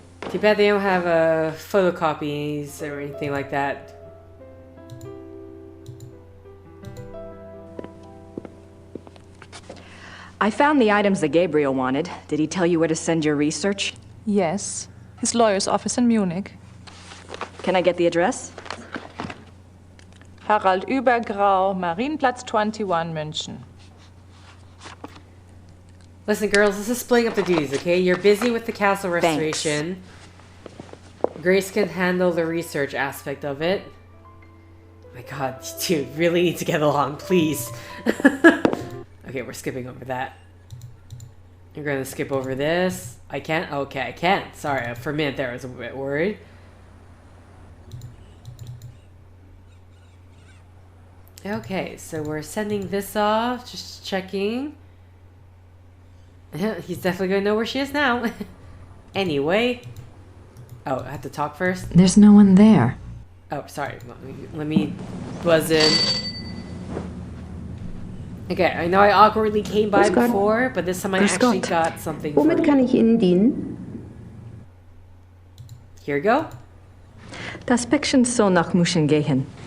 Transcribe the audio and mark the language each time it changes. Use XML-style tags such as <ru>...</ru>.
<en>Too bad they don't have photocopies or anything like that. I found the items that Gabriel wanted. Did he tell you where to send your research? Yes. His lawyer's office in Munich. Can I get the address? Harald Übergrau, Marienplatz 21, München. Listen, girls, this is splitting up the duties, okay? You're busy with the castle restoration. Thanks. Grace can handle the research aspect of it. Oh my god, dude, really need to get along, please. Okay, we're skipping over that. We're gonna skip over this. I can't? Okay, I can't. Sorry, for a minute there I was a bit worried. Okay, so we're sending this off. Just checking. He's definitely gonna know where she is now. Anyway. Oh, I have to talk first? There's no one there. Oh, sorry. Let me buzz in. Okay, I know I awkwardly came by before, but this time I actually got something for you.</en> <de>Womit kann ich Ihnen dienen?</de> <en>Here we go.</en> <de>Das Päckchen soll nach München gehen.</de>